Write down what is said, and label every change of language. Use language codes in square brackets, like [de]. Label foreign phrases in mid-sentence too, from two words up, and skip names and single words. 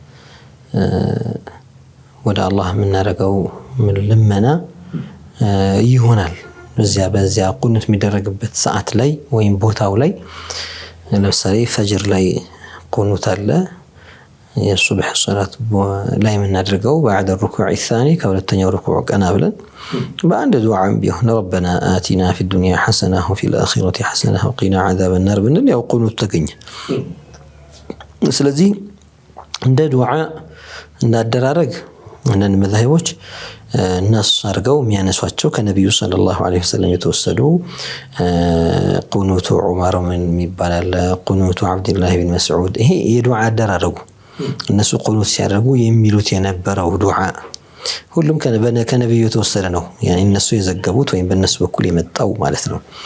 [am] ወደ አላህ የምናደርገው ልመና ይሆናል። በዚያ ቁኑት የሚደረግበት ሰዓት ላይ ወይም ቦታው ላይ ለምሳሌ ፈጅር ላይ ቁኑት አለ። የሱብህ ሶላት ላይ የምናደርገው [ar] بعد الركوع الثاني [am] ከሁለተኛው ሩኩዕ ቀና ብለን በአንድ ዱዓም ቢሆን [ar] ربنا آتنا في الدنيا حسنة وفي الآخرة حسنة وقنا عذاب النار [am] ብንል ያው ቁኑት ተገኘ። ስለዚህ እንደ ዱዓ እንዳደራረግ አንዳንድ መዛሂቦች الناس አድርገው የሚያነሷቸው ከነብዩ [ar] صلى الله عليه وسلم [am] የተወሰዱ ቁኑቱ ዑመር የሚባል አለ፣ ቁኑቱ አብዱላህ ብን መስዑድ። ይሄ የዱዓ አደራረጉ እነሱ ቁኑት ሲያደርጉ የሚሉት የነበረው ዱዓ ሁሉም ከነብዩ የተወሰደ ነው። ያኔ እነሱ የዘገቡት ወይም በእነሱ በኩል የመጣው ማለት ነው።